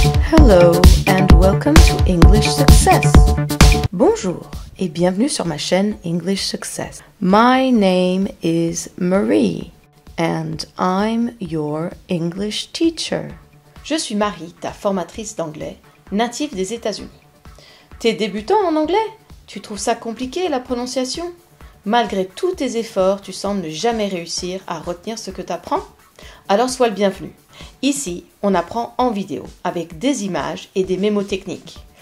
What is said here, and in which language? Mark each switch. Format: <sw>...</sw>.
<en>Hello and welcome to English Success.</en> <fr>Bonjour et bienvenue sur ma chaîne English Success.</fr> <en>My name is Marie and I'm your English teacher.</en> <fr>Je suis Marie, ta formatrice d'anglais, native des États-Unis. T'es débutant en anglais? Tu trouves ça compliqué la prononciation? Malgré tous tes efforts, tu sembles ne jamais réussir à retenir ce que t'apprends? Alors sois le bienvenu. Ici, on apprend en vidéo, avec des images et des mémotechniques.</fr>